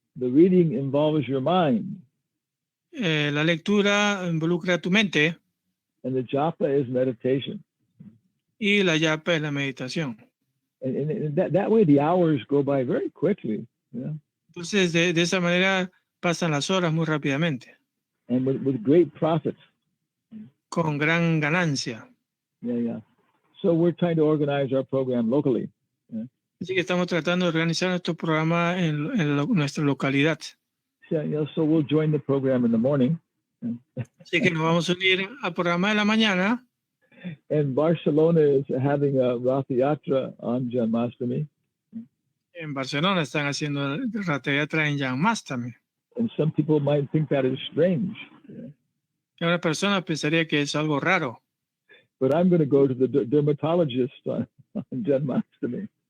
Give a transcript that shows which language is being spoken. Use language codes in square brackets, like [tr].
[en] The reading involves your mind. [es] La lectura involucra tu mente. [en] And the japa is meditation. [es] Y la japa es la meditación. [en] And that way the hours go by very quickly. Yeah. [es] Entonces, de esa manera pasan las horas muy rápidamente. [en] And with great profits. [es] Con gran ganancia. [en] Yeah. So we're trying to organize our program locally. Yeah. [es] Así que estamos tratando de organizar nuestro programa en nuestra localidad. [en] Yeah, so we'll join the program in the morning. [es] Así que nos vamos a unir al programa de la mañana. [en] And Barcelona is having a Rath Yatra on Janmastami. [es] En Barcelona están haciendo Rath Yatra en Janmastami. [en] And some people might think that is strange. [es] Y una persona pensaría que es algo raro. [en] But I'm going to go to the dermatologist on Janmastami.